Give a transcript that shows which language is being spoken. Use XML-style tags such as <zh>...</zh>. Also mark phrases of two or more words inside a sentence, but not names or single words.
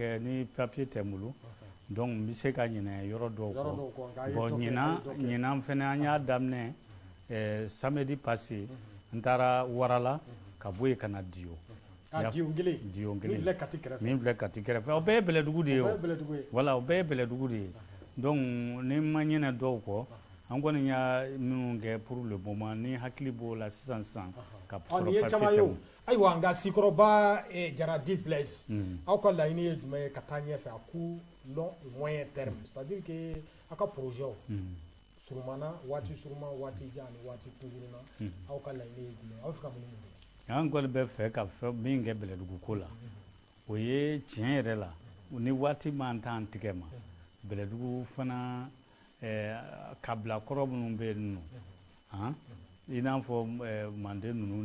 <bm>kɛ ni papier tɛ n bolo donc n bɛ se ka ɲinɛ yɔrɔ dɔw kɔ bon ɲinan fɛnɛ an y'a daminɛ</bm> <fr>samedi passé</fr> <bm>n taara Warala ka bɔ yen ka na Diyo Diyo kelen min filɛ Kati kɛrɛfɛ o bɛɛ ye Bɛlɛdugu de ye o voilà o bɛɛ ye Bɛlɛdugu de ye donc ni ma ɲinɛ dɔw kɔ an kɔni y'a minnu kɛ</bm> <fr>pour le moment</fr> <bm>ni hakili b'o la sisan ka sɔrɔ papier tɛ ayiwa nka Sikɔrɔba Jara Di Blaise aw ka laɲini ye jumɛn ye ka taa ɲɛfɛ</bm> <fr>à court long et moyen terme c'est-à-dire que</fr> <bm>aw ka projet surumana waati suruma waati jan ani waati kunkurunna aw ka laɲini ye jumɛn aw bɛ fɛ ka mun kɛ an kɔni bɛ fɛ ka fɛn min kɛ Bɛlɛdugu ko la o ye tiɲɛ yɛrɛ la ni waati m'an t'an tigɛ ma Bɛlɛdugu fana ka bila kɔrɔ minnu bɛ yen nɔ i n'a fɔ manden ninnu</bm>